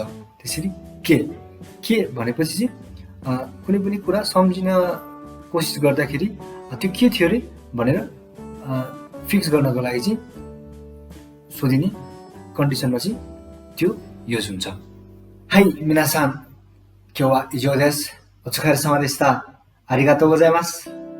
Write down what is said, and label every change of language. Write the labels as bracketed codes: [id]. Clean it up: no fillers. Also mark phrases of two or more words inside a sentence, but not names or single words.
[ne] त्यसरी के भनेपछि चाहिँ कुनै पनि कुरा सम्झिन कोसिस गर्दाखेरि त्यो के थियो रे भनेर फिक्स गर्नको लागि चाहिँ सोधिने कन्डिसनमा चाहिँ त्यो युज हुन्छ। [ja] はい、皆さん, 今日は以上です。お疲れ様でした。ありがとうございます。